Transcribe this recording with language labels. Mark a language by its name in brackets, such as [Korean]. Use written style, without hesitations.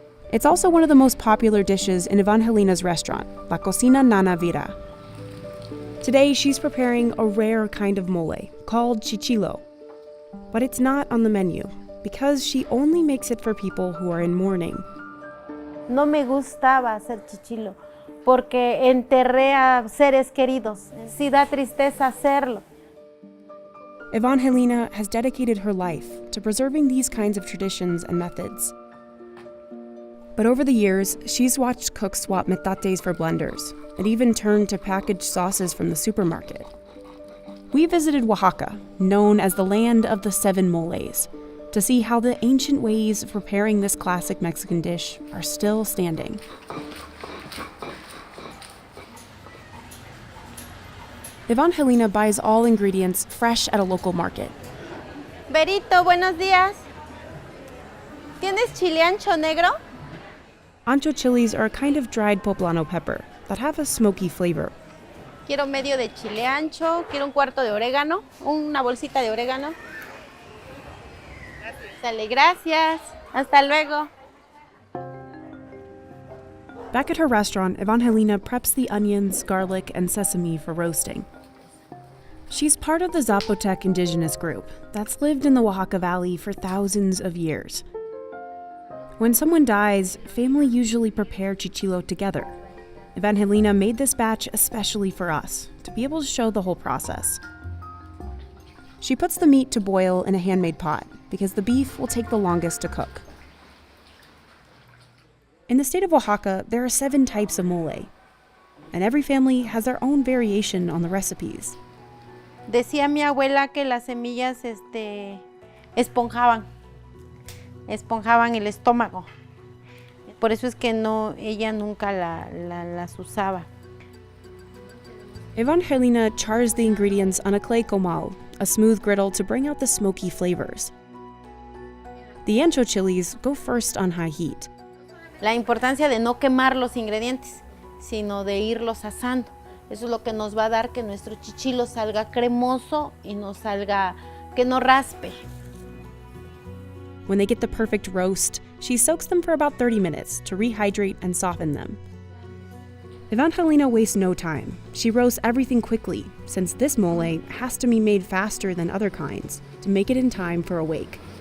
[English] It's also one of the most popular dishes in Evangelina's restaurant, La Cocina Nana Vida. Today, she's preparing a rare kind of mole called chichilo. But it's not on the menu because she only makes it for people who are in mourning. [Spanish] No me gustaba hacer chichilo porque enterré a seres queridos. Sí da tristeza hacerlo. [English] Evangelina has dedicated her life to preserving these kinds of traditions and methods. But over the years, she's watched cooks swap metates for blenders and even turned to packaged sauces from the supermarket. We visited Oaxaca, known as the land of the 7 moles, to see how the ancient ways of preparing this classic Mexican dish are still standing. Evangelina buys all ingredients fresh at a local market. [Spanish] Berito, buenos días. ¿Tienes chile ancho negro? [English] Ancho chilies are a kind of dried poblano pepper that have a smoky flavor. [Spanish] Quiero medio de chile ancho, quiero un cuarto de orégano, una bolsita de orégano. Sale, gracias. Hasta luego. [English] Back at her restaurant, Evangelina preps the onions, garlic, and sesame for roasting. She's part of the Zapotec indigenous group that's lived in the Oaxaca Valley for thousands of years. When someone dies, family usually prepare chichilo together. Evangelina made this batch especially for us, to be able to show the whole process. She puts the meat to boil in a handmade pot, because the beef will take the longest to cook. In the state of Oaxaca, there are 7 types of mole, and every family has their own variation on the recipes. [Spanish] Decía mi abuela que las semillas esponjaban el estómago. Por eso es que ella nunca las usaba. [English] Evangelina chars the ingredients on a clay comal, a smooth griddle to bring out the smoky flavors. The ancho chilies go first on high heat. [Spanish] La importancia de no quemar los ingredientes, sino de irlos asando. Eso es lo que nos va a dar que nuestro chichilo salga cremoso y que no raspe. [English] When they get the perfect roast, she soaks them for about 30 minutes to rehydrate and soften them. Evangelina wastes no time. She roasts everything quickly, since this mole has to be made faster than other kinds to make it in time for a wake.